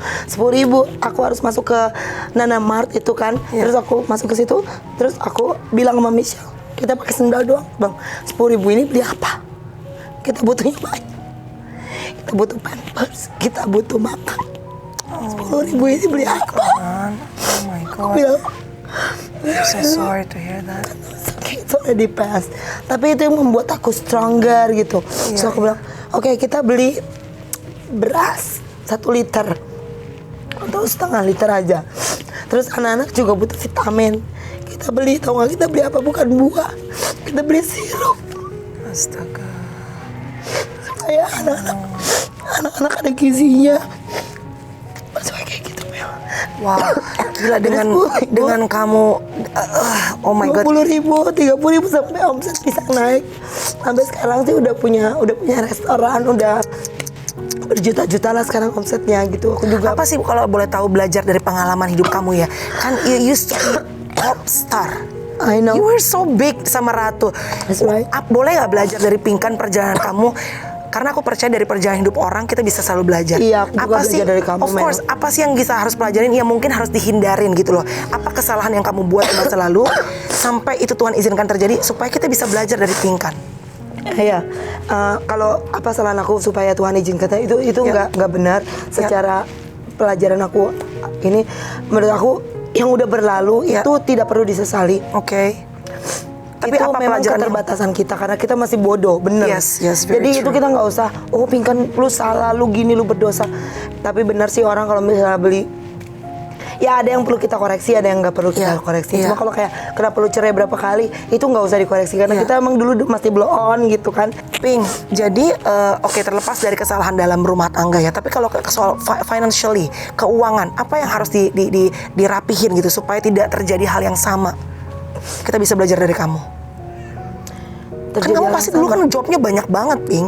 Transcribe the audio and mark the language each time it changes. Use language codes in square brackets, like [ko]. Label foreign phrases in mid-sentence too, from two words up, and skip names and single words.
[id] 10.000 aku harus masuk ke Nana Mart itu kan. Terus aku masuk ke situ, terus aku bilang sama Michelle, kita pakai sendal doang, Bang. 10.000 ini beli apa? Kita butuhnya banyak. Kita butuh pampers, kita butuh makan. 10.000 ini beli apa? [en] Oh my God. [id] Aku bilang, [en] I'm so sorry to hear that. It's already past. [id] Tapi itu yang membuat aku stronger gitu. So aku bilang, oke, kita beli beras 1 liter atau setengah liter aja. Terus anak-anak juga butuh vitamin. Kita beli, tau gak kita beli apa? Bukan buah, kita beli sirup. Astaga. Supaya anak-anak ada gizinya. Maksudnya kayak gitu, Mel. Wow, gila dengan kamu, [en] oh my God. [id] 20.000, 30.000 sampai omset bisa naik. Sampai sekarang sih udah punya restoran, udah berjuta-juta lah sekarang omsetnya gitu. Aku juga. Apa sih kalau boleh tahu belajar dari pengalaman hidup kamu ya? [en] Kan you used to be pop star. I know. You were so big sama Ratu. That's right. [id] Boleh nggak belajar dari Pinkan perjalanan kamu? Karena aku percaya dari perjalanan hidup orang kita bisa selalu belajar. Iya, aku juga apa belajar sih, dari kamu, [en] of course, [id] apa sih yang bisa harus pelajarin yang mungkin harus dihindarin gitu loh. Apa kesalahan yang kamu buat di masa lalu sampai itu Tuhan izinkan terjadi supaya kita bisa belajar dari Pinkan. Iya, kalau apa kesalahan aku supaya Tuhan izinkan itu nggak benar. Secara pelajaran aku ini, menurut aku yang udah berlalu itu tidak perlu disesali. Oke. Tapi itu apa memang pelajaran keterbatasan kita karena kita masih bodoh, bener. [en] Yes, very [id] Jadi itu [en] true. [id] kita nggak usah, oh Pinkan lu salah, lu gini, lu berdosa. Tapi benar sih orang kalau misalnya beli, ya ada yang perlu kita koreksi, ada yang nggak perlu kita koreksi. Cuma kalau kayak kenapa lu cerai berapa kali, itu nggak usah dikoreksi karena kita emang dulu masih blow on gitu kan. Ping, jadi oke, terlepas dari kesalahan dalam rumah tangga ya, tapi kalau soal financially, keuangan, apa yang harus dirapihin gitu supaya tidak terjadi hal yang sama? Kita bisa belajar dari kamu. Kan kamu pasti dulu kan jobnya banyak banget, Ping.